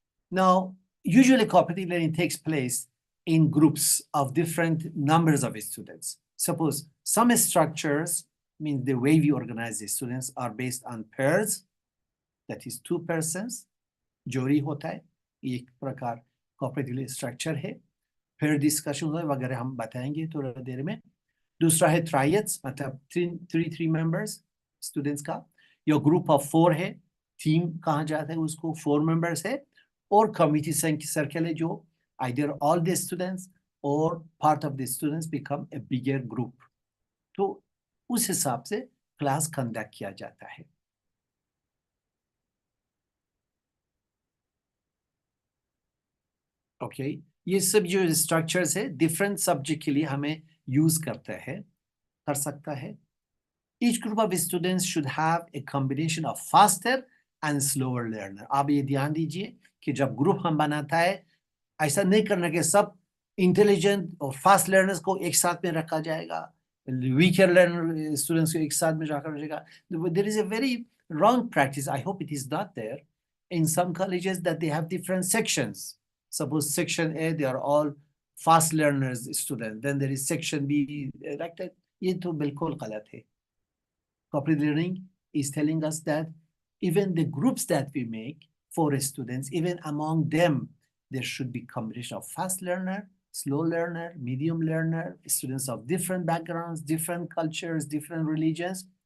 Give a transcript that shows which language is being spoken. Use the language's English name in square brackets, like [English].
[English] Now, usually cooperative learning takes place in groups of different numbers of students. Suppose some structures, means the way we organize the students, are based on pairs, that is 2 persons, [Hindi] जोड़ी होता है, एक प्रकार [English] cooperative structure है. Pair discussion [Hindi] वगैरह हम बताएंगे थोड़ा देर में। दूसरा है ट्रायड्स, मतलब [English] three members students [Hindi] का। [English] your group of [Hindi] 4 है, टीम कहा जाता है उसको, 4 मेंबर्स है। [English] और committee circle [Hindi] है, जो [English] Either all the students और part of the students become a bigger group. [Hindi] तो उस हिसाब से क्लास कंडक्ट किया जाता है। ओके, ये सब जो स्ट्रक्चर्स है [English] different subject [Hindi] के लिए हमें यूज करते हैं, कर सकता है। [English] Each group of students should have a combination of faster and slower learner. [Hindi] आप ये ध्यान दीजिए कि जब ग्रुप हम बनाता है, ऐसा नहीं करना कि सब इंटेलिजेंट और [English] fast learners [Hindi] को एक साथ में रखा जाएगा, [English] weaker learner students [Hindi] को एक साथ में रखा जाएगा। [English] There is a very wrong practice. I hope it is not there in some colleges that they have different sections. Suppose section A, they are all fast learners students. Then there is section B like that. [Hindi] ये तो बिल्कुल गलत है। [English] Cooperative learning is telling us that even the groups that we make for students, even among them, there should be combination of fast learner, slow learner, medium learner, students of different backgrounds, different cultures, different religions.